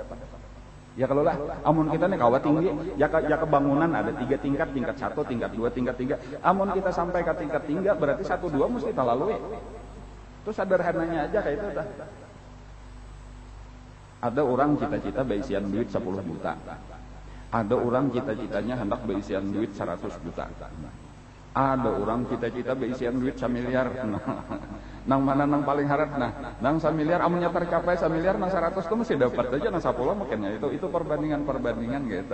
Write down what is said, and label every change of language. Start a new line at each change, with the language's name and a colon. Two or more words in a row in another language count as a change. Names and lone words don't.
Banjar: Ya kalau lah, amun kita nih kawat tinggi, ya kebangunan ada 3 tingkat, tingkat 1, tingkat 2, tingkat 3. Amun kita sampai ke tingkat 3, berarti 1, 2 mesti kita lalui. Itu sederhananya aja kayak itu. Ada orang cita-cita beisian duit 10 juta. Ada orang cita-citanya hendak beisian duit 100 juta. Ada orang cita-cita beisian duit 1 miliar. Nang mana nang paling harap nang 1 miliar amunnya tercapai 1 miliar nang 100 itu mesti dapat aja nang 10 mungkinnya itu perbandingan gitu.